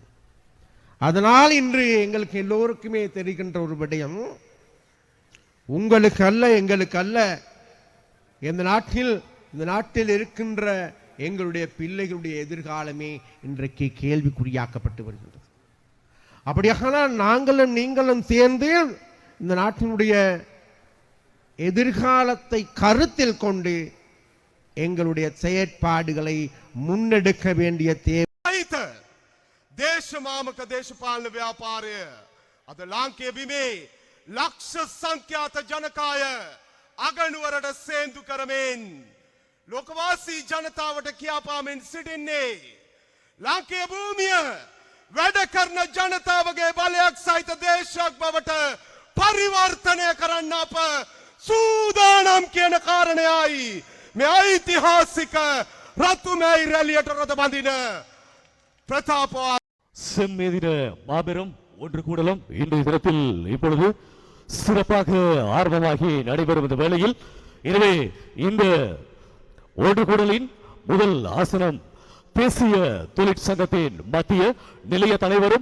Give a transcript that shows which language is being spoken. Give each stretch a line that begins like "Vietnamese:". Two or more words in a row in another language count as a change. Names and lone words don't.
Tamil: அதனால் இன்று எங்களுக்கு எல்லோருக்குமே தெரிகின்ற ஒரு விடயம், உங்களுக்கு அல்ல, எங்களுக்கு அல்ல, இந்த நாட்டில் இருக்கின்ற எங்களுடைய பிள்ளைகளுடைய எதிர்காலமே இன்றைக்கு கேள்விக்குறியாக்கப்பட்டு வருகின்றது. அப்படியானால் நாங்களும் நீங்களும் சேர்ந்து இந்த நாட்டினுடைய எதிர்காலத்தை கருத்தில் கொண்டு எங்களுடைய செயற்பாடுகளை முன்னெடுக்க வேண்டிய தேவை.
Sinhala: දේශමාමක දේශපාලන ව්‍යාපාරය අද ලාංකේය බිමේ ලක්ෂ සංඛ්‍යාත ජනකාය අගනුවරට සේන්දු කරමින් ලෝකවාසී ජනතාවට කියාපාමින් සිටින්නේ ලාංකේය භූමිය වැඩ කරන ජනතාවගේ බලයක් සහිත දේශයක් බවට පරිවර්තනය කරන්න අප සූදානම් කියන කාරණයයි මේ ඓතිහාසික රතුමැයි රැළියට රොද බඳින பிரதாப
Tamil: செம்மேதின மாபெரும் ஒன்று கூடலும் இன்றைய தினத்தில் இப்பொழுது சிறப்பாக ஆர்வமாகி நடைபெறும் இந்த வேளையில், எனவே இந்த ஒன்று கூடலின் முதல் ஆசனம் தேசிய தொழிற்சங்கத்தின் மத்திய நிலைய தலைவரும்